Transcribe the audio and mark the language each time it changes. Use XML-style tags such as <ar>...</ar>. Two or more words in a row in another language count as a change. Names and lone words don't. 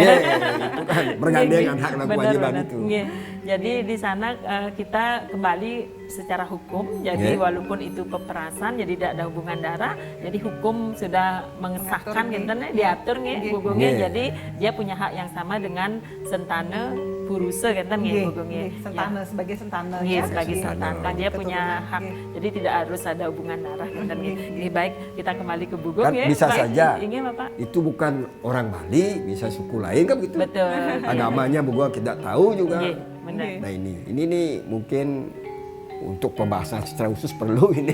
<id>Itu kan bergandengan hak dan kewajiban Benar. itu. Nggih. Jadi di sana kita kembali secara hukum. Jadi walaupun itu peperasan, jadi tidak ada hubungan darah. Jadi hukum sudah mengesahkan gitu, diatur nggih Bu Gong ya. Jadi dia punya hak yang sama dengan sentana puruse gitu nggih Bu Gong ya. Sentana sebagai sentana Iya, ya. sebagai sentana dia punya hak. Jadi tidak harus ada hubungan darah gitu nggih. Ini baik, kita kembali ke Bu Gong Kan ya. bisa Pak. saja. Ini Bapak. Itu bukan orang Bali, bisa suku lain kan begitu. Betul. Agamanya gua tidak tahu juga. Iya, benar. Nah, ini nih mungkin untuk pembahasan secara khusus perlu ini.</id>